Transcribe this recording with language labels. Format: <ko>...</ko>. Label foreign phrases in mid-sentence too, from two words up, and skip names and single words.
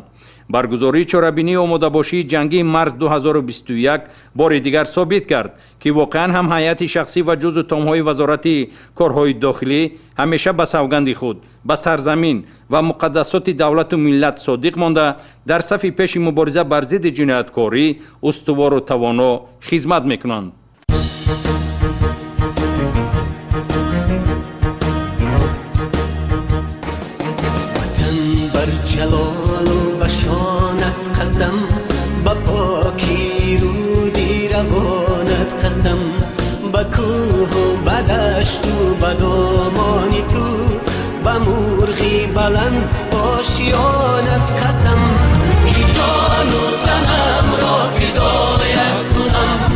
<tg>баргузории чорабинии омодабошии ҷангии марз 2021 бори дигар собит кард ки воқеан ҳам ҳайати шахсӣ ва ҷузу томҳои вазорати корҳои дохилӣ ҳамеша ба савганди худ, ба сарзамин ва муқаддасоти давлату миллат содиқ монда дар сафи пеши мубориза бар зидди ҷинояткорӣ устувору тавоно хизмат мекунанд.</tg> <fa>قسم با پاکی رودی روانت قسم با کوه و بدشت و بدامانی تو با مرغی بلند آشیانت قسم کی جان و تنم را فدایت کنم</fa>